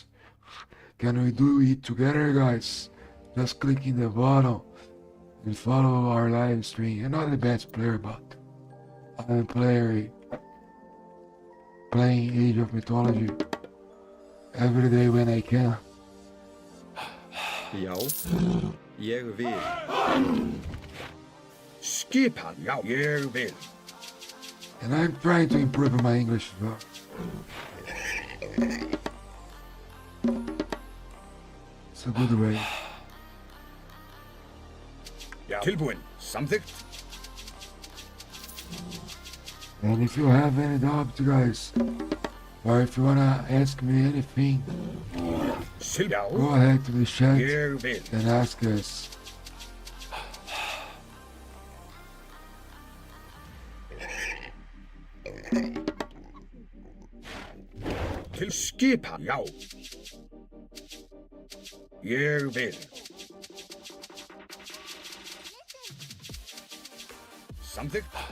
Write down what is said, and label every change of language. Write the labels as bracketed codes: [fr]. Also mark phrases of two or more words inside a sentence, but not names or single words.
[en] Can we do it together, guys? Just click in the bottom and follow our live stream. I'm not the best player, but I'm a player playing Age of Mythology every day when I can. [is] Já, ég vil. Skipan, já, ég vil. [en] And I'm trying to improve my English as well. It's a good way. [is] Já, tilbúin. Samþykkt. [en] And if you have any doubts, guys, or if you wanna ask me anything, [is] Já, [en] go ahead to the chat [is] ég vil. [en] and ask us. [is] Til skipan, já. Ég vil. Samþykkt.